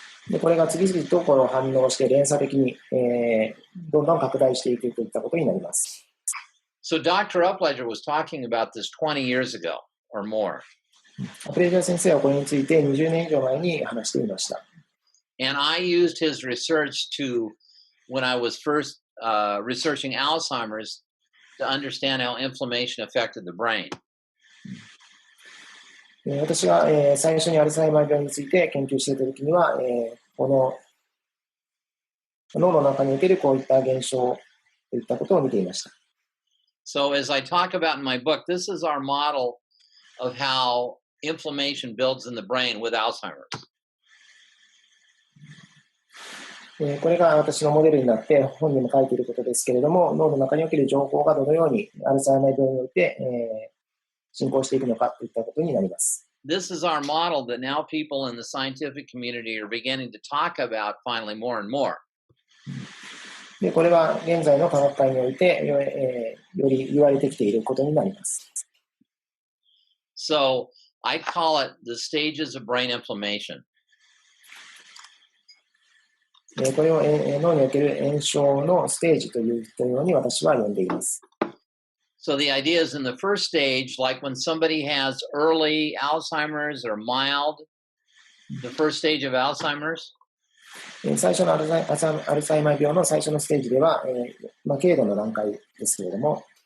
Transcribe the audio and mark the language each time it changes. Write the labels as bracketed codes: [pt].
[ja] でこれが次々とこの反応して連鎖的に、どんどん拡大していくといったことになります。 [en] So Dr. Upledger was talking about this 20 years ago or more. [ja] アプレジャー先生はこれについて20年以上前に話していました。 [en] And I used his research when I was first researching Alzheimer's to understand how inflammation affected the brain. [ja] 私が最初にアルツハイマー病について研究していたときには、この脳の中におけるこういった現象といったことを見ていました。 [en] So as I talk about in my book, this is our model of how inflammation builds in the brain with Alzheimer's. [ja] これが私のモデルになって本にも書いていることですけれども、脳の中における情報がどのようにアルツハイマー病において、進行していくのかといったことになります。 [en] This is our model that now people in the scientific community are beginning to talk about finally more and more. [ja] でこれは現在の科学界において、より言われてきていることになります。 [en] So I call it the stages of brain inflammation. [ja] これを脳における炎症のステージというように私は呼んでいます。 [en] So the idea is in the first stage, like when somebody has early Alzheimer's or mild, the first stage of Alzheimer's. [ja] 最初のアルツハイマー病の最初のステージでは、軽度の段階ですけれども、